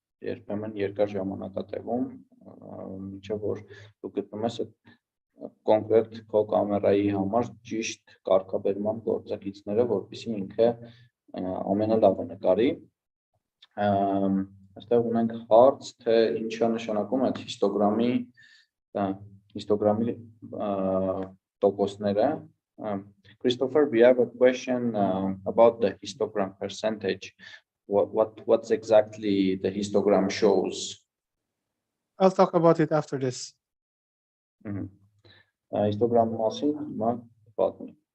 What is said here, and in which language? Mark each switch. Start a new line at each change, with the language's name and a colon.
Armenian: երբեմն երկար ժամանակ է տևում մինչև որ դու գտնում ես այդ կոնկրետ քո կամերայի համար ճիշտ կարգաբերման գործակիցները, որպեսզի ինքը ամենալավը նկարի։ Այստեղ ունենք հարց, թե ինչ է նշանակում այդ հիստոգրամի տոկոսները։
English: Christopher, we have a question about the histogram percentage. what's exactly the histogram shows? I'll talk about it after this.
Armenian: Histogram մասին հիմա պատմի։